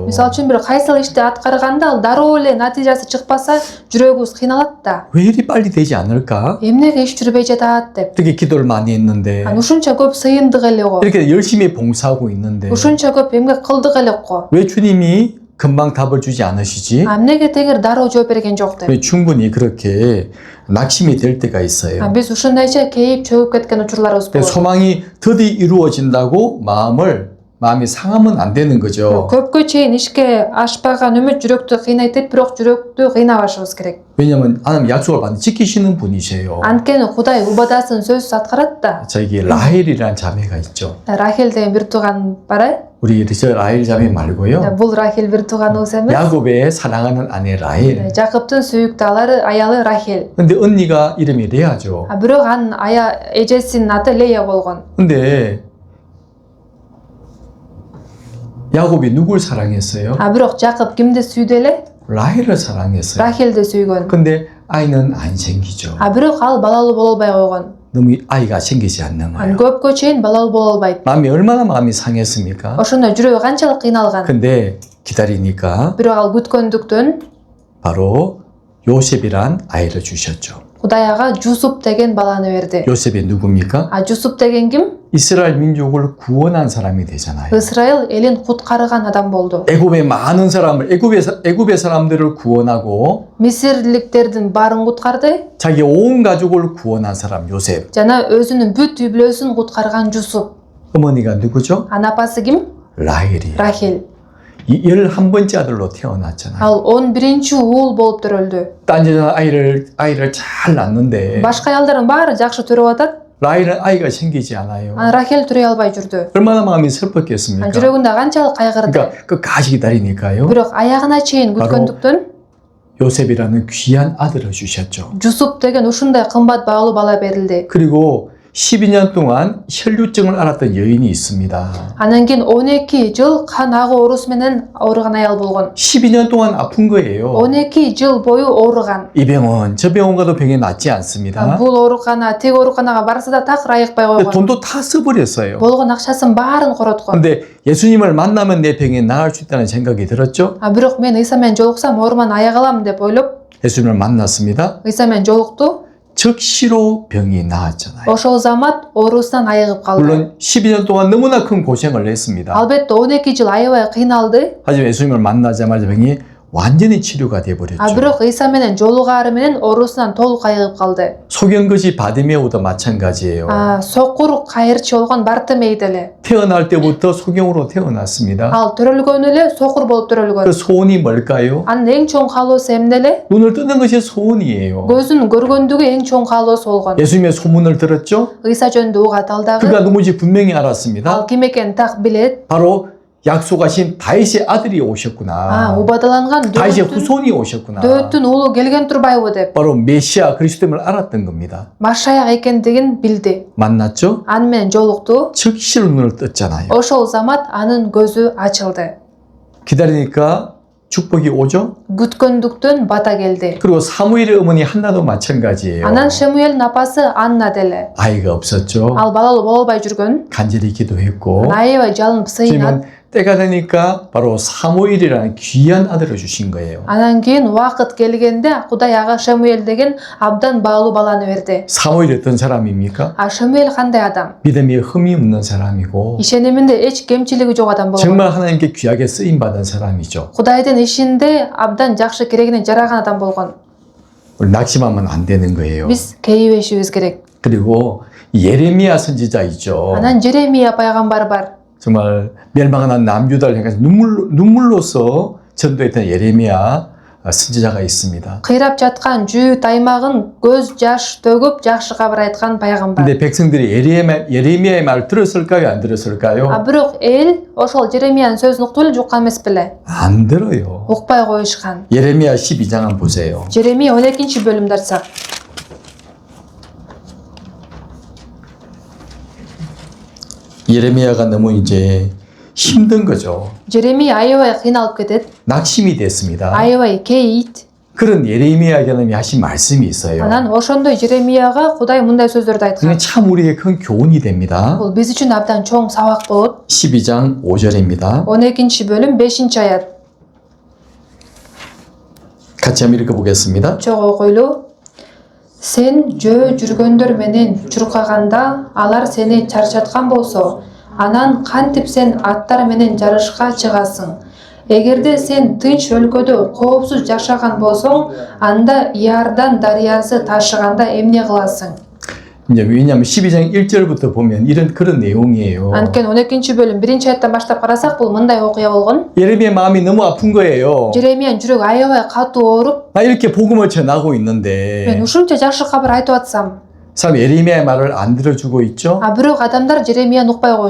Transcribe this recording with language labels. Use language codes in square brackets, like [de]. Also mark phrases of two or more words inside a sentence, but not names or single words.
[ky] Мисалы үчүн бир кайсыл ишти аткарганда ал дароо эле натыйжасы чыкпаса жүрөгүбүз кыйналат да. [ko] 왜 일이 빨리 되지 않을까? [ky] Эмнеге иш жүрбөй жатат деп. [ko] 되게 기도를 많이 했는데 [ky] Ушунча көп сыйындык эле го. [ko] 이렇게 열심히 봉사하고 있는데 [ky] Ушунча көп эмгек кылдык элек го. [ko] 왜 주님이 금방 답을 주지 않으시지? [ky] Эмнеге теңир дароо жооп берген жок деп. [ko] 왜 충분히 그렇게 낙심이 될 때가 있어요. [ky] Биз ушундайча кейип чөгүп кеткен учурларыбыз [ko] 근데 [ky] болот. [ko] 소망이 더디 이루어진다고 마음이 상하면 안 되는 거죠. [ky] Көпкө чейин ишке ашпаган үмүт жүрөктү кыйнайт деп, бирок жүрөктү кыйнабашыбыз керек. [ko] 왜냐하면 하나님 약속을 반드시 지키시는 분이세요. [ky] Анткени Кудай убадасын сөзсүз аткарат да. [ko] 자, 이게 라헬이라는 자매가 있죠. [ky] Рахел деген бир тууган бар. [ko] 우리 저 라헬 자매 말고요. [ky] Бул Рахел бир тууганыбыз эмес. [ko] 야곱의 사랑하는 아내 라헬. [ky] Жакыптын сүйүктүү аялы Рахел. [ko] 근데 언니가 이름이 레아죠. [ky] Бирок анын эжесинин аты Лея болгон. [ko] 근데 야곱이 누굴 사랑했어요? [ky] Бирок Жакып кимди сүйдү эле? [ko] 라헬을 사랑했어요. [ky] Рахелди сүйгөн. [ko] 근데 아이는 안 생기죠. [ky] Бирок ал балалуу боло албай койгон. [ko] 너무 아이가 생기지 않는 거예요. [ky] Көпкө чейин балалуу боло албайт. [ko] 마음이 상했습니까? [ky] Ошондо жүрөгү канчалык кыйналган. [ko] 근데 기다리니까 [ky] Бирок ал күткөндүктөн [ko] 바로 요셉이란 아이를 주셨죠. [ky] Кудай ага Жусуп деген баланы берди. [ko] 요셉이 누굽니까? [ky] Жусуп деген ким? [ko] 이스라엘 민족을 구원한 사람이 되잖아요. [ky] Ысрайыл элин куткарган адам болду. [ko] 애굽의 많은 사람을 애굽의 사람들을 구원하고 [ky] Мисирликтердин баарын куткарды [ko] 자기 온 가족을 구원한 사람 요셉. [ky] жана өзүнүн бүт үй бүлөсүн куткарган Жусуп. [ko] 어머니가 누구죠? [ky] Анын апасы ким? [ko] 라헬이에요. [ky] Рахел. [ko] 11번째 아들로 태어났잖아요. [ky] Ал 11-чи уул болуп төрөлдү. [ko] 딴 여자 아이를 잘 낳는데 [ky] Башка аялдардын баары жакшы төрөп атат. [ko] 라헬은 아이가 생기지 않아요. [ky] Рахел төрөй албай жүрдү. [ko] 얼마나 마음이 슬펐겠습니까? [ky] жүрөгүндө канчалык кайгырды. [ko] 그러니까 끝까지 기다리니까요. [ky] Бирок аягына чейин күткөндүктөн [ko] 요셉이라는 귀한 아들을 주셨죠. [ky] Жусуп деген ушундай кымбат баалуу бала берилди. [ko] 그리고 12년 동안 혈류증을 앓았던 여인이 있습니다. [ky] Анан кийин 12 жыл кан агуу оорусу менен ооруган аял болгон. [ko] 12년 동안 아픈 거예요. [ky] 12 жыл бою ооруган. [ko] 이 병원, 저 병원 가도 병이 낫지 않습니다. [ky] Бул оорукана, тиг ооруканага барса да так айыкпай койгон. [ko] 돈도 다 써버렸어요. [ky] Болгон акчасын баарын короткон. [ko] 근데 예수님을 만나면 내 병이 나을 수 있다는 생각이 들었죠? [ky] Бирок мен Ыйса менен жолуксам ооруман аяга алам деп ойлоп, [ko] 예수님을 만났습니다. [ky] Ыйса менен жолукту. [ko] 즉시로 병이 나았잖아요. [ky] Ошол замат оорусунан айыгып калды. [ko] 물론 12년 동안 너무나 큰 고생을 했습니다. [ky] Албетте 12 жыл аябай кыйналды. [ko] 하지만 예수님을 만나자마자 병이 완전히 치료가 돼버렸죠. [ky] Бирок Ыйса менен жолугаары менен оорусунан толук айыгып калды. [ko] 소경거지 바디메오도 마찬가지예요. [ky] Сокур кайырчы болгон Бартемей деле. [ko] 태어날 때부터 소경으로 태어났습니다. [ky] Ал төрөлгөнү эле сокур болуп [ko] 그 [ky] төрөлгөн. [ko] 소원이 뭘까요? [ky] Анын эң чоң каалоосу эмне эле? [ko] 눈을 뜨는 것이 소원이에요. [ky] Көзүн көргөндүгү эң чоң каалоосу болгон. [ko] 예수님의 소문을 들었죠? [ky] Ыйса жөнүндө угат алдагы. [ko] 그가 누군지 분명히 알았습니다. [ky] Ал ким экенин так билет. [ko] 바로 약속하신 다윗의 아들이 오셨구나. [ky] Убадаланган [ko] 다윗의 후손이 오셨구나. [ky] Дөөттүн уулу келген турбайбы деп. [ko] 바로 메시아 그리스도임을 알았던 겁니다. [ky] Машаяк экендигин билди. [ko] 만났죠? [ky] Аны менен жолукту. [ko] 즉시로 눈을 떴잖아요. [ky] Ошол замат анын көзү ачылды. [ko] 기다리니까 축복이 오죠? [ky] Күткөндүктөн бата келди. [ko] 그리고 사무엘의 어머니 한나도 마찬가지예요. [ky] Анан Шемуэлдин апасы Анна деле. [ko] 아이가 없었죠. [ky] Ал балалуу боло албай жүргөн. [ko] 간절히 기도했고 [ky] Аябай жалынып сыйнат. [ko] 주님은 때가 되니까 바로 사무엘이라는 귀한 아들을 주신 거예요. [ky] Анан кийин убакыт келгенде Кудай ага Шамуэль деген абдан баалуу баланы берди. [ko] 사무엘이 어떤 사람입니까? [ky] А Шамуэль кандай адам? [ko] 믿음에 흠이 없는 사람이고 [ky] Ишениминде эч кемчилиги жок адам болгон. [ko] 정말 하나님께 귀하게 쓰임 받은 사람이죠. [ky] Кудайдын ишинде абдан жакшы керегине жараган адам болгон. [ko] 우리 낙심하면 안 되는 거예요. [ky] Биз кейибешибиз керек. [ko] 그리고 예레미야 선지자 있죠. [ky] Анан Жеремия пайгамбар бар. [ko] 정말 멸망한 남유다를 향해서 눈물로서 전도했던 예레미야 선지자가 있습니다. [ky] Кыйрап жаткан Жүйүт аймагын көз жаш төгүп жакшы кабар айткан пайгамбар. [ko] 근데 백성들이 예레미야의 말을 들었을까요? 안 들었을까요? [ky] А бирок эл ошол Жеремиянын сөзүн укту эле жуккан эмес беле? [ko] 안 들어요. [ky] Укпай коюшкан. [ko] 예레미야 12장 한번 보세요. [ky] Жеремия 12-бөлүмдү ачсак. [ko] 예레미야가 너무 이제 힘든 거죠. [ky] Жеремия аябай кыйналып кетет. [ko] 낙심이 됐습니다. [ky] Аябай кейийт. [ko] 그런 예레미야에게 하신 말씀이 있어요. [ky] Анан ошондой Жеремияга Кудай мындай сөздөрдү [ko] 그게 [ky] айткан. [ko] 참 우리에게 큰 교훈이 됩니다. [ky] Бул биз үчүн абдан чоң сабак болот. [ko] 12장 5절입니다. [ky] 12-бөлүм 5-аят. [ko] 같이 한번 읽어보겠습니다. [ky] Чогуу окуйлу. Сен жөө жүргөндөр менен чуркаганда алар сени чарчаткан болсо, анан кантип сен аттар менен жарышка чыгасың? Эгерде сен тынч өлкөдө коопсуз жашаган болсоң, анда Иордан дарыясы ташыганда эмне кыласың? [ko] 이제 왜냐하면 12장 1절부터 보면 이런 그런 내용이에요. [ky] Анткени 12-бөлүм 1-аяттан баштап карасак бул мындай окуя болгон. [ko] 예레미야 마음이 너무 아픈 거예요. [ky] Жеремиянын жүрөгү аябай катуу ооруп, [ko] 나 이렇게 복음을 전하고 [ky] мен [ko] 있는데 [ky] ушунча жакшы кабар айтып атсам, [ko] 사람 예레미야의 말을 안 들어주고 있죠. [ky] а бирок адамдар Жеремияны укпай коюшкан.